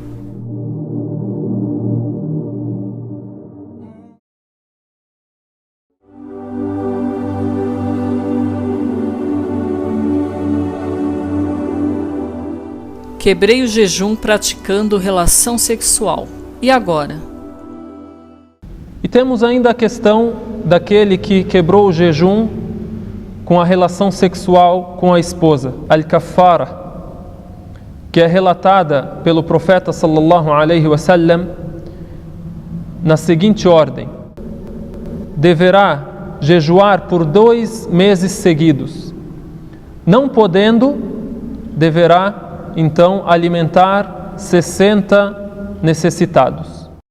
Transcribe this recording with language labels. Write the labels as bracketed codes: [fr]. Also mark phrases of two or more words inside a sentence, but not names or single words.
[pt] Quebrei o jejum praticando relação sexual. E agora? E temos ainda a questão daquele que quebrou o jejum com a relação sexual com a esposa, al-kaffara, que é relatada pelo profeta [ar] صلى الله عليه وسلم [pt] na seguinte ordem: deverá jejuar por 2 meses seguidos. Não podendo, deverá então alimentar 60 necessitados.